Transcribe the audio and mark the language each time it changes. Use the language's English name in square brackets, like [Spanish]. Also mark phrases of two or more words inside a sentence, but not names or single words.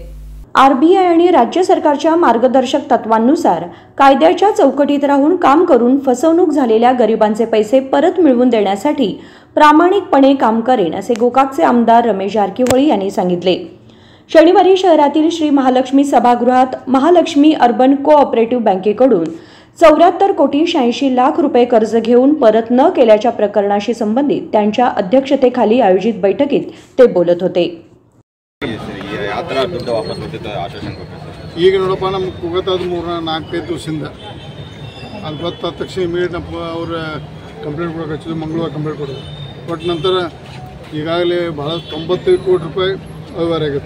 [Marathi] RBI आणि राज्य सरकारच्या मार्गदर्शक तत्वांनुसार कायद्याच्या चौकटीत राहून काम करून फसवणूक झालेल्या गरिबांचे पैसे परत मिळवून देण्यासाठी प्रामाणिकपणे काम करेन असे गोकाकचे आमदार रमेश जारकीहोळी यांनी सांगितले। शनिवारी शहरातील श्री महालक्ष्मी सभागृहात महालक्ष्मी अर्बन कोऑपरेटिव्ह बँकेकडून 74,86,00,000 रुपये कर्ज घेऊन परत न केल्याच्या प्रकरणाशी संबंधित त्यांच्या अध्यक्षतेखाली आयोजित बैठकीत ते बोलत होते. [Kannada] ಈಗ ನೋಡಪ್ಪ ನಮ್ಗೆ ಕೂಗತ್ತಾದ 3-4 ದಿವಸದಿಂದ ಅದು ಗೊತ್ತಾದ ತಕ್ಷಣ ಇಮಿಡಿಯೇಟ್ ಅವ್ರ ಕಂಪ್ಲೇಂಟ್ ಕೊಡೋಕೆ ಹಚ್ಚಿದ್ರು. ಮಂಗಳವಾರ ಕಂಪ್ಲೇಂಟ್ ಕೊಡೋದು ಕೊಟ್ಟ ನಂತರ ಈಗಾಗಲೇ ಭಾಳ 95 ಕೋಟಿ ರೂಪಾಯಿ ವ್ಯವಹಾರ ಆಗಿತ್ತು.